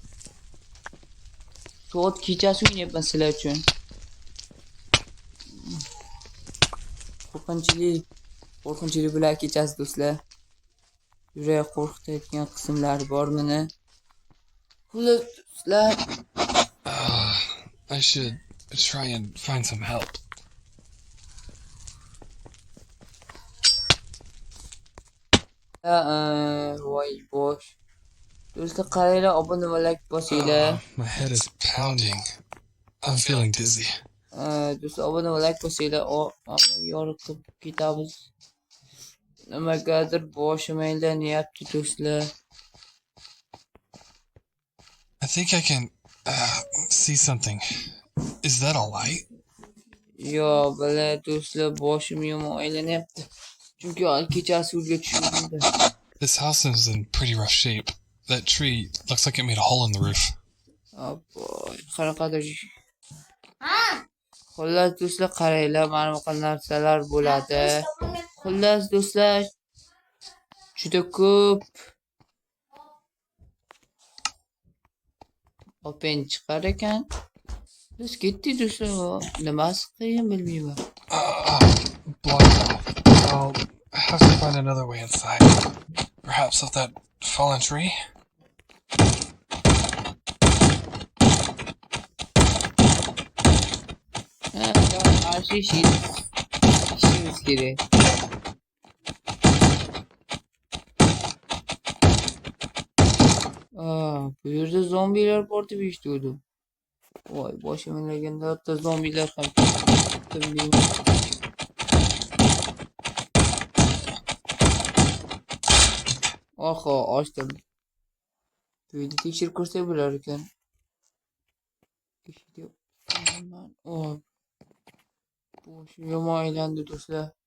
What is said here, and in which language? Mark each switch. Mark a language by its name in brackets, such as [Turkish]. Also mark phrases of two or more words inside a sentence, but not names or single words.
[Uzbek] Soat kechasi o'ynayapman sizlar uchun. Qo'rqinchli bo'lar kechasi do'stlar. Yurak qo'rqitayotgan qismlar bor meni. Xullas do'stlar, [English] I should try and find some help. [Uzbek] voy bosh. Do'stlar, qaranglar, obuna bo'ling, bosinglar. [English] My head is pounding. I'm feeling dizzy. [Uzbek] Do'stlar, obuna bo'ling, bosinglar. Yorqib ketamiz. Nimagadir boshim aylanyapti do'stlar. [English] I think I can see something. Is that a light? [Uzbek] Do'stlar, boshim yomon aylanyapti. Chunki kechasi yo'lga tushgandim. [English] This house is in pretty rough shape. That tree looks like it made a hole in the roof. [Uzbek] Qanaqadir. Xullas do'stlar, qaranglar, mana bunaqa narsalar bo'ladi. Xullas do'stlar, juda ko'p open chiqar ekan. Biz ketdik do'stlar. Nimasi qiyin bilmayman. [English] Blocked off. I'll have to find another way inside. Perhaps up that fallen tree? [Turkish] İşimiz gereği. [Uzbek] Bu yerda zombilar bor deb eshitdim. Voy, boshim aylaganda hatto zombilar ham. Oho, ochdim. Uyda tekshirib ko'rsak bo'lar ekan. Oh, boshim yomon aylandi do'stlar.